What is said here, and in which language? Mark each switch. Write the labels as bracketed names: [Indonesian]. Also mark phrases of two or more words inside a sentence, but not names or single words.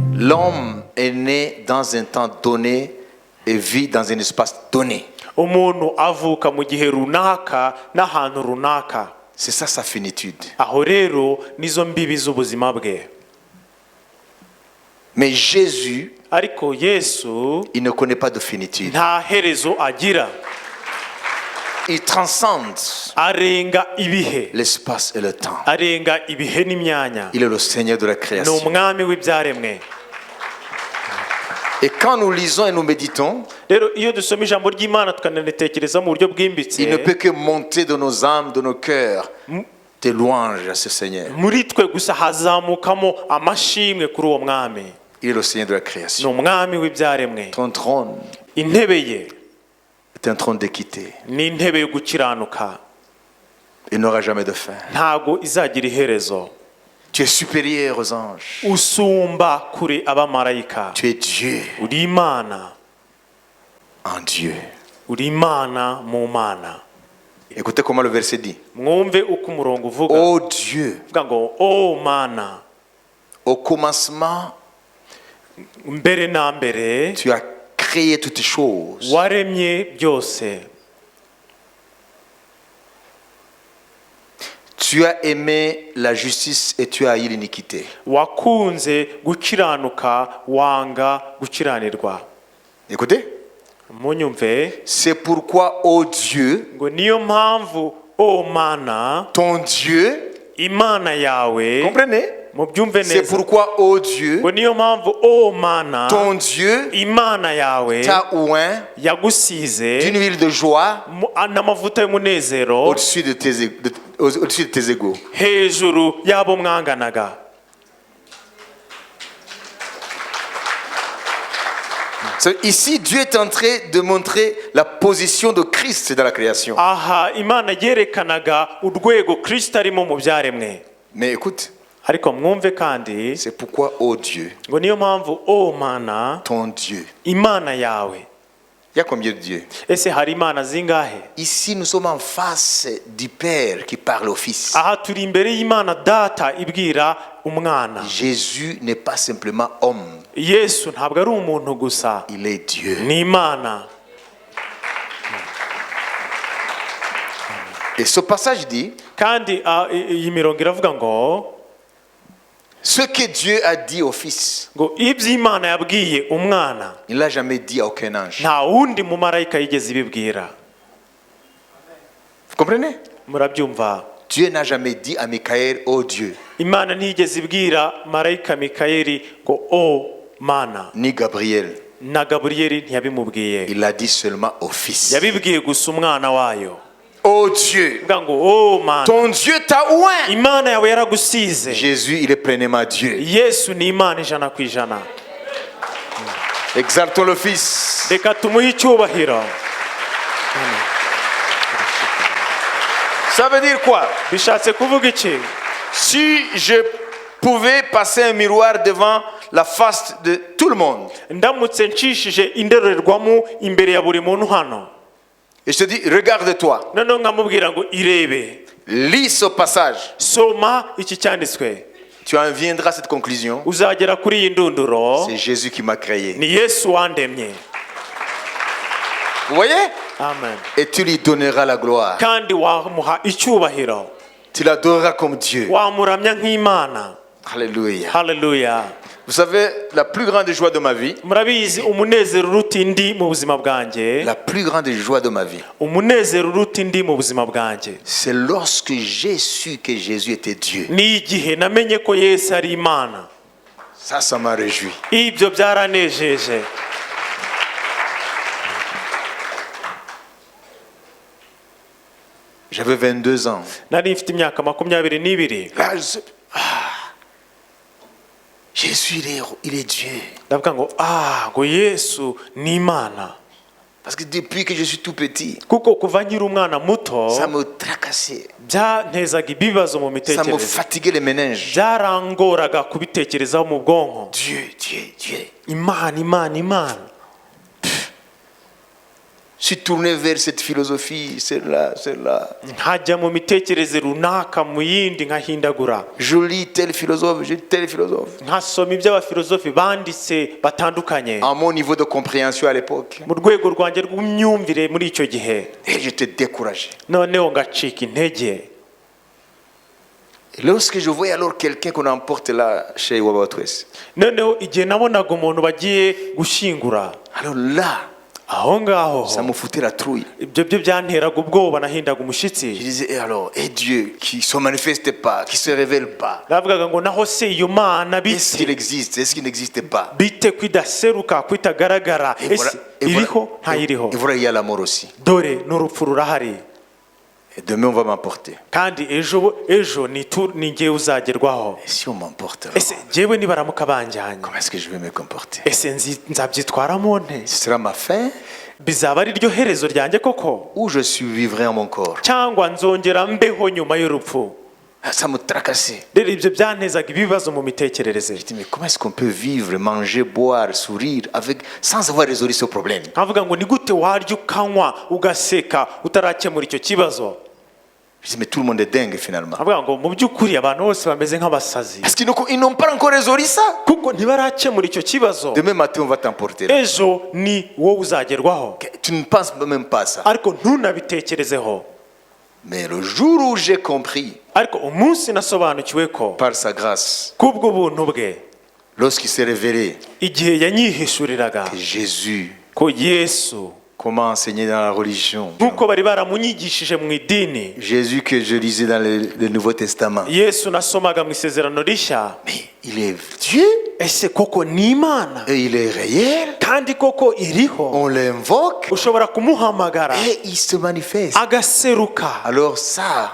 [French] L'homme est né dans un temps donné et vit dans un espace donné. [Kinyarwanda] umuntu avuka mu gihe runaka n'ahantu runaka. [French] C'est ça sa finitude. [Kinyarwanda] Aho rero nizo mbibi z'ubuzima bwe. [French] Mais Jésus, [Kinyarwanda] ariko Yesu, [French] il ne connaît pas de finitude. [Kinyarwanda] nta herezo agira. [French] Il transcende [Kinyarwanda] arenga ibihe, [French] l'espace et le temps. [Kinyarwanda] arenga ibihe n'imyanya. [French] Il est le Seigneur de la [Kinyarwanda] Ni [French] création. [Kinyarwanda] umwami w'ibyaremwe. [French] Et quand nous lisons et nous méditons, [Kinyarwanda] rero iyo dusoma ijambo ry'Imana tukananitekereza mu buryo bwimbitse, [French] il ne peut que monter de nos âmes, de nos cœurs, des louanges à ce Seigneur. [Kinyarwanda] muri twe gusa hazamukamo amashimwe kuri uwo mwami. [French] Il est le Seigneur de la [Kinyarwanda] Ni [French] création. [Kinyarwanda] umwami w'ibyaremwe. [French] Ton trône [Kinyarwanda] intebe ye [French] est un trône d'équité. [Kinyarwanda] ni intebe yo gukiranuka, [French] Il n'aura jamais de fin. [Kinyarwanda] ntago izagira iherezo. [French] Tu es supérieur aux anges. [Kinyarwanda] usumba kure abamarayika. [French] Tu es Dieu [Kinyarwanda] uri Imana, [French] en Dieu. [Kinyarwanda] uri Imana mu Mana. [French] Écoutez comment le verset dit. [Kinyarwanda] mwumve uko umurongo uvuga. [French] Ô Dieu, [Kinyarwanda] uvuga ngo o Mana, [French] au commencement, [Kinyarwanda] mbere na mbere [French] tu as créé toutes choses. [Kinyarwanda] waremye byose. [French] Tu as aimé la justice et tu as haï l'iniquité. [Kinyarwanda] wakunze gukiranuka wanga gukiranirwa. [French] Écoutez. [Kinyarwanda] munyumve. [French] C'est pourquoi, ô Dieu, [Kinyarwanda] ngo niyo mpamvu o Mana, [French] ton Dieu, [Kinyarwanda] Imana yawe, [French] comprenez? [Kinyarwanda] mubyumve [French] C'est [Kinyarwanda] neza. [French] pourquoi, ô Dieu, [Kinyarwanda] ngo niyo mpamvu o Mana, [French] ton Dieu [Kinyarwanda] Imana yawe [French] t'a oint [Kinyarwanda] yagusize [French] d'une huile de joie [Kinyarwanda] n'amavuta y'umunezero [French] au-dessus de tes égaux. [Kinyarwanda] hejuru y'abo mwanganaga. [French] Ici, Dieu est en train de montrer la position de Christ dans la création. [Kinyarwanda] aha Imana yerekanaga urwego Kristo arimo mu byaremwe. [French] Mais écoute, [Kinyarwanda] ariko mwumve kandi, [French] c'est pourquoi, ô Dieu, [Kinyarwanda] ngo niyo mpamvu o Mana, [French] ton Dieu. [Kinyarwanda] Imana yawe. [French] Il y a combien de dieux? [Kinyarwanda] ese hari imana zingahe? [French] Ici, nous sommes en face du Père qui parle au Fils. [Kinyarwanda] aha turi imbere y'Imana data ibwira umwana. [French] Jésus n'est pas simplement homme. [Kinyarwanda] Yesu ntabwo ari umuntu gusa, [French] Il est Dieu. [Kinyarwanda] ni Imana. [French] Et ce passage dit, [Kinyarwanda] kandi iyi mirongo iravuga ngo [French] ce que Dieu a dit au Fils, [Kinyarwanda] ngo ibyo Imana yabwiye umwana [French] il ne l'a jamais dit à aucun ange. [Kinyarwanda] nta wundi mumarayika yigeze ibibwira. [French] Vous comprenez? [Kinyarwanda] murabyumva? [French] Dieu n'a jamais dit à Michael, oh Dieu, [Kinyarwanda] Imana ntiyigeze ibwira marayika Mikayeli ngo o Mana, [French] ni Gabriel. [Kinyarwanda] na Gaburiyeli ntiyabimubwiye. [French] Il l'a dit seulement au Fils. [Kinyarwanda] yabibwiye gusa umwana wayo. [French] Oh Dieu, [Kinyarwanda] uvuga ngo o Mana, [French] ton Dieu t'a oint. [Kinyarwanda] Imana yawe yaragusize. [French] Jésus, il est pleinement Dieu. [Kinyarwanda] Yesu ni Imana ijana ku ijana. [French] Exaltons le Fils. [Kinyarwanda] reka tumuhe icyubahiro. [French] Ça veut dire quoi? [Kinyarwanda] bishatse kuvuga iki? [French] Si je pouvais passer un miroir devant la face de tout le monde, [Kinyarwanda] ndamutse nshishije indorerwamo imbere ya buri muntu hano, [French] et je te dis, regarde-toi, [Kinyarwanda] noneho nkamubwira ngo irebe, [French] lis ce passage, [Kinyarwanda] soma iki cyanditswe, [French] tu en viendras à cette conclusion. [Kinyarwanda] uzagera kuri iyi ndunduro. [French] C'est Jésus qui m'a créé. [Kinyarwanda] ni Yesu wandemye. [French] Vous voyez? [Kinyarwanda] Amen. [French] Et tu lui donneras la gloire. [Kinyarwanda] kandi wamuha icyubahiro, [French] Tu l'adoreras comme Dieu. [Kinyarwanda] wamuramya nk'Imana. [French] Alléluia. [Kinyarwanda] Haleluya. [French] Vous savez, la plus grande joie de ma vie, [Kinyarwanda] murabizi umunezero uruta indi mu buzima bwanjye, [French] la plus grande joie de ma vie, [Kinyarwanda] umunezero uruta indi mu buzima bwanjye, [French] c'est lorsque j'ai su que Jésus était Dieu. [Kinyarwanda] ni igihe namenye ko Yesu ari Imana. [French] Ça m'a réjoui. [Kinyarwanda] ibyo byaranejeje. [French] J'avais 22 ans. [Kinyarwanda] nari mfite imyaka 22. [French] Là, Jésus, il est Dieu. [Kinyarwanda] ndavuga ngo ngo Yesu ni Imana. [French] Parce que depuis que je suis tout petit, [Kinyarwanda] kuko kuva nkiri umwana muto [French] ça me tracassait. [Kinyarwanda] byantezaga ibibazo mu [French] Ça me [Kinyarwanda] mitekerereze, [French] fatiguait les méninges. [Kinyarwanda] byarangoraga kubitekerezaho mu bwonko. [French] Dieu, Dieu, Dieu. [Kinyarwanda] Imana, Imana, Imana. [French] suis tourné vers cette philosophie, celle-là. [Kinyarwanda] nkajya mu mitekerereze runaka mu yindi nkahindagura [French] Je lis tel philosophe, je lis tel philosophe. [Kinyarwanda] nkasoma iby'abafilozofi banditse batandukanye [French] À mon niveau de compréhension à l'époque. [Kinyarwanda] mu rwego rwanjye rw'imyumvire muri icyo gihe [French] Et j'étais découragé. [Kinyarwanda] noneho ngacika intege. [French] Et lorsque je voyais alors quelqu'un qu'on emporte là chez Wabatwes, [Kinyarwanda] noneho igihe nabonaga umuntu bagiye gushyingura, [French] alors là, [Kinyarwanda] aho ngaho [French] ça me foutait la trouille. [Kinyarwanda] ibyo byo byanteraga ubwoba, nahindaga [French] Je [Kinyarwanda] umushyitsi. [French] disais, et alors, et Dieu qui ne se manifeste pas, qui ne se révèle pas, [Kinyarwanda] navugaga ngo naho se iyo mana [French] est-ce qu'il [Kinyarwanda] bite [French] existe, est-ce qu'il n'existe pas? [Kinyarwanda] bite ko idaseruka ko itagaragara, [French] Et voilà, [Kinyarwanda] ese iriho ntayiriho? [French] et voilà, il y a la mort aussi. [Kinyarwanda] dore n'urupfu rurahari, [French] Et demain, on va m'emporter. [Kinyarwanda] kandi ejo ni ngewe uzagerwaho. [French] Et si on m'emporte, alors, [Kinyarwanda] ese njyewe nibaramuka banjyanye, [French] comment est-ce que je vais me comporter? [Kinyarwanda] ese nzabyitwaramo nte? [French] Ce sera ma fin [Kinyarwanda] bizaba ari ryo herezo ryanjye koko, [French] ou je survivrai en mon corps? [Kinyarwanda] cyangwa nzongera mbeho nyuma y'urupfu? [French] Ça me tracassait. [Kinyarwanda] rero ibyo byantezaga ibibazo mu mitekerereze. [French] Je dis, mais comment est-ce qu'on peut vivre, manger, boire, sourire sans avoir résolu ce problème? [Kinyarwanda] nkavuga ngo ni gute warya ukanywa ugaseka utarakemura icyo kibazo? [French] Je dis, mais tout le monde est dingue finalement. [Kinyarwanda] nkavuga ngo mu by'ukuri abantu bose bameze nk'abasazi, [French] Parce qu'ils n'ont pas encore résolu ça. [Kinyarwanda] kuko ntibarakemura icyo kibazo. [French] Demain matin, on va t'emporter là. [Kinyarwanda] ejo ni wowe uzagerwaho, [French] Tu ne penses même pas à ça. [Kinyarwanda] ariko ntunabitekerezeho. [French] Mais le jour où j'ai compris, [Kinyarwanda] ariko umunsi nasobanukiwe ko [French] par sa grâce, [Kinyarwanda] kubwo buntu bwe, [French] lorsqu'il s'est révélé [Kinyarwanda] igihe yanyihishuriraga [French] que Jésus, [Kinyarwanda] ko Yesu, [French] comment enseigner dans la religion, [Kinyarwanda] nk'uko bari baramunyigishije mu idini, [French] Jésus que je lisais dans le Nouveau Testament, [Kinyarwanda] Yesu nasomaga mu isezerano rishya, [French] mais il est Dieu [Kinyarwanda] ese koko ni Imana [French] et il est réel, [Kinyarwanda] kandi koko iriho, [French] on l'invoque [Kinyarwanda] ushobora kumuhamagara [French] et il se manifeste. [Kinyarwanda] agaseruka. [French] Alors ça,